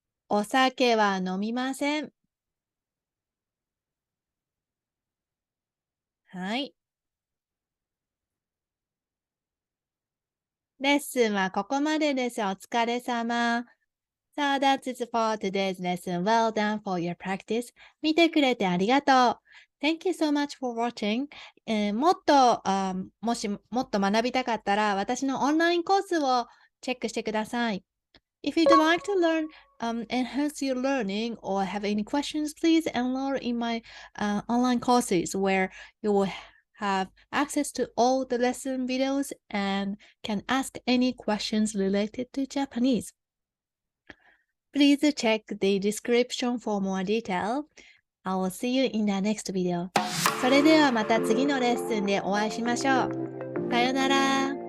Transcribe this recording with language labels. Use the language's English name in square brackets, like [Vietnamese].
[Japanese] お酒は飲みません。はい。レッスンはここまでです。お疲れ様。 [English] So that's it for today's lesson. Well done for your practice. [Japanese] 見てくれてありがとう。 [English] Thank you so much for watching. [Japanese] もっと、もしもっと学びたかったら、私のオンラインコースをチェックしてください。 [English] If you'd like to learn, enhance your learning or have any questions, please enroll in my online courses where you will have access to all the lesson videos and can ask any questions related to Japanese. Please check the description for more detail. I will see you in the next video. [Japanese] それではまた次のレッスンでお会いしましょう。さよなら。